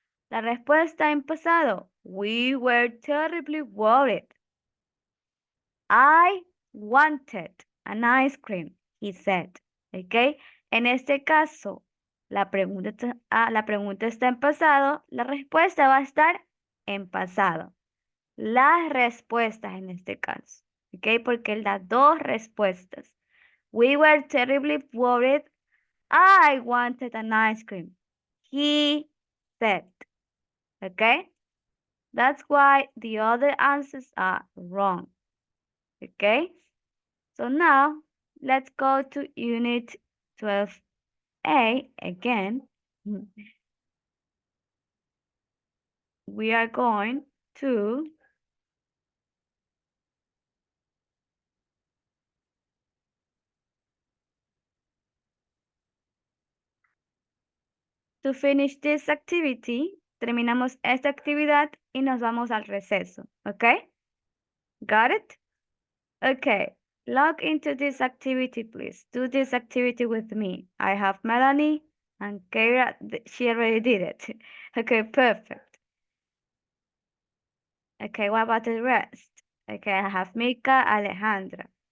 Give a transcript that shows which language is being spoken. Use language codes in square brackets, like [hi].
[es] La respuesta en pasado, [en] we were terribly worried. I wanted an ice cream, he said. ¿Ok? [es] En este caso, la pregunta está en pasado, la respuesta va a estar en pasado. Las respuestas en este caso. ¿Ok? Porque él da dos respuestas. [en] We were terribly worried. I wanted an ice cream. He said. ¿Ok? That's why the other answers are wrong. Okay? So now let's go to unit 12A again. We are going to finish this activity. [es] Terminamos esta actividad y nos vamos al receso. [en] Okay? Got it? Okay. Log into this activity, please. Do this activity with me. I have Melanie and Keira. She already did it. Okay, perfect. Okay, what about the rest? Okay, I have Mika, Alejandra.